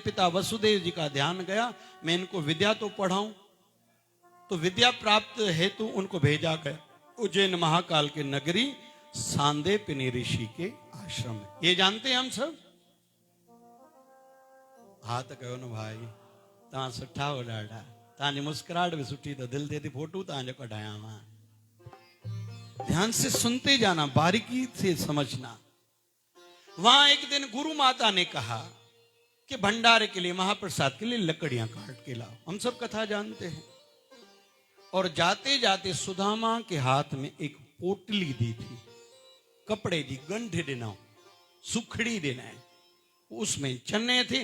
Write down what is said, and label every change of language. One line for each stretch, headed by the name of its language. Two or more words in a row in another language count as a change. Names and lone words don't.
Hindi: पिता वसुदेव जी का ध्यान गया, मैं इनको विद्या तो पढ़ाऊं। तो विद्या प्राप्त हेतु उनको भेजा गया उज्जैन महाकाल के नगरी सांदीपनि ऋषि के आश्रम में। ये जानते हैं हम सब। हाथ कहो न भाई,
Sindhi: तव्हां सुठा हो ॾाढा, तव्हांजी मुस्कुराहट भी सुठी, तो दिल दे दी फोटो तव्हांजो कढाया मां।
Hindi: ध्यान से सुनते जाना, बारीकी से समझना। वहां एक दिन गुरु माता ने कहा कि भंडारे के लिए, महाप्रसाद के लिए लकड़ियां काट के लाओ। हम सब कथा जानते हैं। और जाते जाते सुदामा के हाथ में एक पोटली दी थी,
Punjabi: ਕਪੜੇ ਦੀ ਗੰਢ
Hindi: देना, सुखड़ी देना, उसमें चने थे।